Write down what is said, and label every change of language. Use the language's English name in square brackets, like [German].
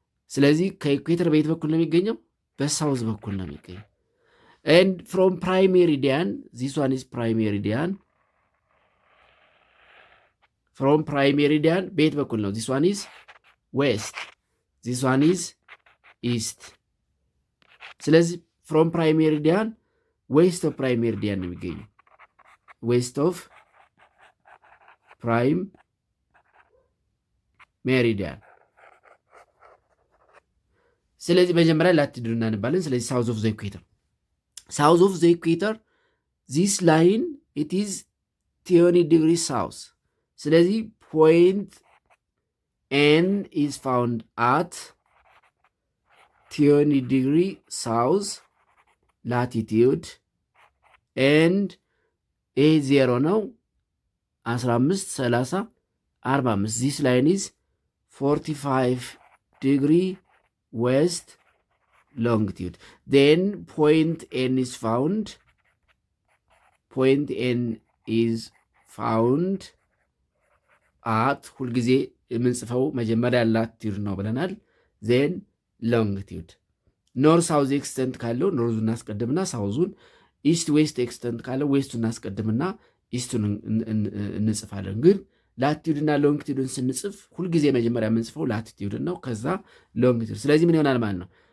[Amharic] ስለዚህ ከኢኩዌተር በየት በኩል ነው የሚገኘው? በሳውዝ በኩል ነው የሚገኘው። [English] and from prime meridian, this one is prime meridian. from prime meridian [Amharic] በየት በኩል ነው? [English] this one is west. this one is east. [Amharic] ስለዚህ [English] from prime meridian west of prime meridian [Amharic] ነው የሚገኘው። [English] west of prime meridian። [Amharic] ስለዚህ መጀመሪያ ላቲቱድ እናነባለን። ስለዚህ [English] south of the equator. south of the equator, this line it is 20 degrees south. ስለዚህ point N is found at 20 degree south latitude and A0 ነው 15 30 45. this line is 45 degree west longitude. then point N is found. point N is found at [Amharic] ሁልጊዜ የምንጽፈው መጀመሪያ ላቲቱድ ነው ብለናል። [English] then longitude [Amharic] ኖርዝ ሳውዝ ኤክስተንት ካለው ኖርዙን እናስቀድምና ሳውዙን፣ ኢስት ዌስት ኤክስተንት ካለው ዌስቱን እናስቀድምና ኢስቱን እንጽፋለን። ግን ላቲቱድና ሎንግቲቱድን ስንጽፍ ሁልጊዜ መጀመሪያ የምንጽፈው ላቲቱድን ነው፣ ከዛ ሎንግቲቱድ። ስለዚህ ምን ይሆናል ማለት ነው?